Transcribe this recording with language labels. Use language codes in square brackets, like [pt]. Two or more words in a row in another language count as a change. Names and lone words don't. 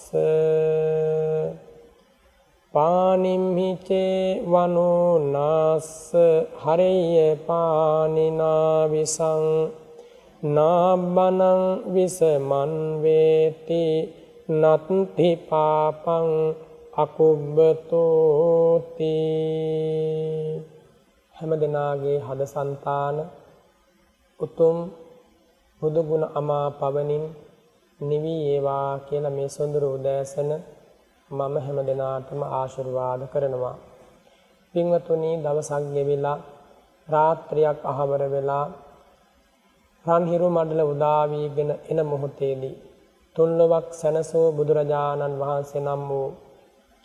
[pi] පානිම්හිචේ වනෝ නාස්ස හරෙය්‍ය පානිනා විසං නාබ්බනං විසමන් වේති නත්ති පාපං [si] අකුබ්බතෝති හැම දෙනාගේ හද సంతාන උතුම් බුදු ගුණ අමා පවණින් නිවි ඒවා කියලා මේ සොඳුරු උදෑසන මම හැම දිනාටම ආශිර්වාද කරනවා. පින්වතුනි, දවසක් ගෙවිලා රාත්‍රියක් අහවර වෙලා රන්හිරු මඩල උදා වීගෙන එන මොහොතේදී තුන්ලොවක් සැනසෝ බුදුරජාණන් වහන්සේ නම් වූ